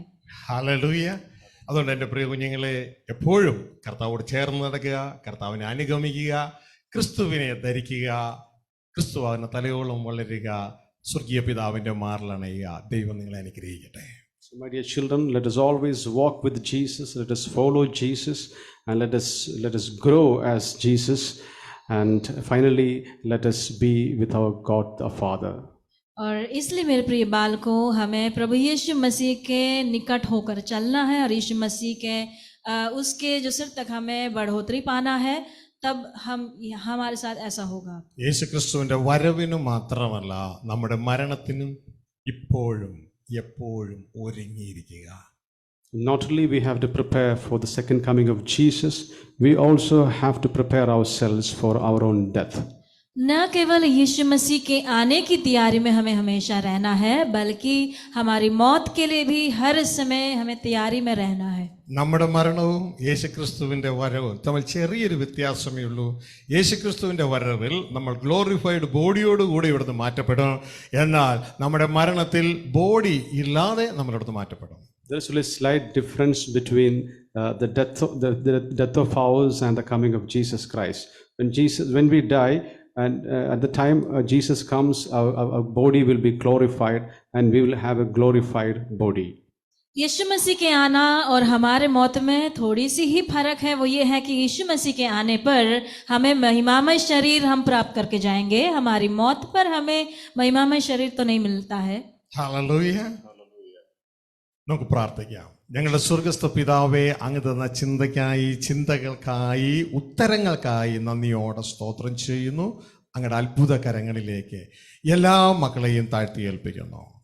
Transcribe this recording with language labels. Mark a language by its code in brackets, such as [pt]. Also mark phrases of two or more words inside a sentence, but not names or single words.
[ml] ഹല്ലേലൂയ. അതുകൊണ്ട് എൻ്റെ പ്രിയ കുഞ്ഞുങ്ങളെ, എപ്പോഴും കർത്താവോട് ചേർന്ന് നടക്കുക, കർത്താവിനെ അനുഗമിക്കുക, ക്രിസ്തുവിനെ ധരിക്കുക, ക്രിസ്തുവിനെ തലയോളം വളരുക, സ്വർഗീയ പിതാവിൻ്റെ മാറിലണയുക. ദൈവം നിങ്ങളെ അനുഗ്രഹിക്കട്ടെ. [en] So my dear children, let us always walk with Jesus, let us follow Jesus, and let us grow as Jesus, and finally let us be with our God the Father. [hi] और इसलिए मेरे प्रिय बालकों, हमें प्रभु यीशु मसीह के निकट होकर चलना है और यीशु मसीह के उसके जो सिर तक हमें बढ़ोतरी पाना है, तब हमारे साथ ऐसा होगा. [ml] യേശുക്രിസ്തുവിന്റെ വരവിന് മാത്രമല്ല, നമ്മുടെ മരണത്തിനും ഇപ്പോഴും എപ്പോഴും ഒരുങ്ങിയിരിക്കുക. [en] Not only we have to prepare for the second coming of Jesus, we also have to prepare ourselves for our own death. [hi] न केवल यीशु मसीह के आने की तैयारी में हमें हमेशा रहना है, बल्कि हमारी मौत के लिए भी हर समय हमें तैयारी में रहना है. [ml] നമ്മുടെ മരണവും യേശുക്രിസ്തുവിന്റെ വരവും തമ്മിൽ ചെറിയൊരു വ്യത്യാസമേ ഉള്ളൂ. യേശുക്രിസ്തുവിന്റെ വരവിൽ നമ്മൾ [en] glorified bodyയോടുകൂടി [ml] ഇവിടുന്ന് മാറ്റപ്പെടും. എന്നാൽ നമ്മുടെ മരണത്തിൽ ബോഡി ഇല്ലാതെ നമ്മൾ ഇവിടുന്ന് മാറ്റപ്പെടും. [en] There is a slight difference between the death of ours and the coming of Jesus Christ. When we die, and at the time Jesus comes, our body will be glorified, and we will have a glorified body. [hi] यीशु मसीह के आना और हमारे मौत में थोड़ी सी ही फर्क है. वो ये है कि यीशु मसीह के आने पर हमें महिमामय शरीर हम प्राप्त करके जाएंगे, हमारी मौत पर हमें महिमामय शरीर तो नहीं मिलता है. [ml] ഹല്ലേലൂയ. നമുക്ക് പ്രാർത്ഥിക്കാം. ഞങ്ങളുടെ സ്വർഗസ്ഥ പിതാവേ, അങ്ങ് തന്ന ചിന്തകൾക്കായി ഉത്തരങ്ങൾക്കായി നന്ദിയോടെ സ്തോത്രം ചെയ്യുന്നു. അങ്ങയുടെ അത്ഭുത കരങ്ങളിലേക്ക് എല്ലാ മക്കളെയും താഴ്ത്തി ഏൽപ്പിക്കുന്നു.